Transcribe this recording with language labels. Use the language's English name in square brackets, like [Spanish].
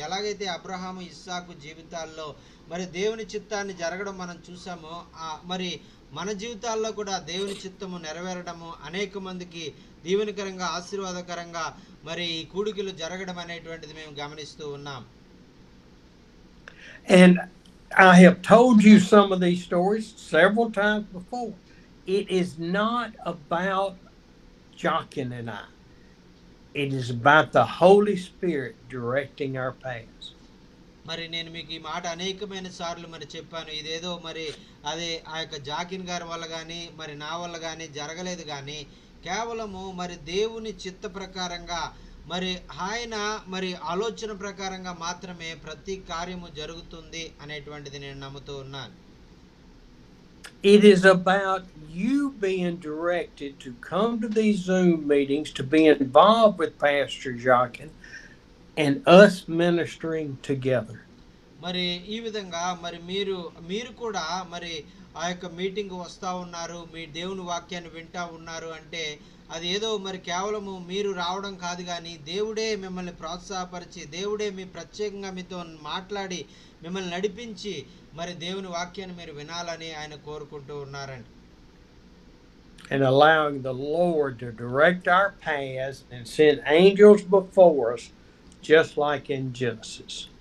[Telugu] ఎలాగైతే అబ్రహాము, ఇస్సాకు జీవితాల్లో మరి దేవుని చిత్తాన్ని జరగడం మనం చూసామో, మరి మన జీవితాల్లో కూడా దేవుని చిత్తము నెరవేరడము, అనేక మందికి దీవెనకరంగా ఆశీర్వాదకరంగా మరి ఈ కూడికలు జరగడం అనేటువంటిది మేము గమనిస్తూ ఉన్నాం. [English] And I have told you some of these stories several times before. It is not about Jochen and I. It is about the Holy Spirit directing our paths. [Telugu] మరి నేను మీకు ఈ మాట అనేకమైన సార్లు మరి చెప్పాను. ఇదేదో మరి అదే ఆ యొక్క జాకిన్ గారి వల్ల కానీ మరి నా వల్ల కానీ జరగలేదు కానీ కేవలము మరి దేవుని చిత్త ప్రకారంగా మరి ఆయన మరి ఆలోచన ప్రకారంగా మాత్రమే ప్రతి కార్యము జరుగుతుంది అనేటువంటిది నేను నమ్ముతూ ఉన్నాను. [English] It is about you being directed to come to these Zoom meetings, to be involved with Pastor Jochen, and us ministering together. [Telugu] మరి ఈ విధంగా మరి మీరు కూడా మరి ఆ యొక్క మీటింగ్ వస్తూ ఉన్నారు, మీ దేవుని వాక్యాన్ని వింటా ఉన్నారు అంటే అది ఏదో మరి కేవలము మీరు రావడం కాదు, కానీ దేవుడే మిమ్మల్ని ప్రోత్సాహపరిచి, దేవుడే మీ ప్రత్యేకంగా మీతో మాట్లాడి మిమ్మల్ని నడిపించి మరి దేవుని వాక్యాన్ని మీరు వినాలని ఆయన కోరుకుంటూ ఉన్నారండి. [English] And allowing the Lord to direct our paths and send angels before us, just like in Genesis.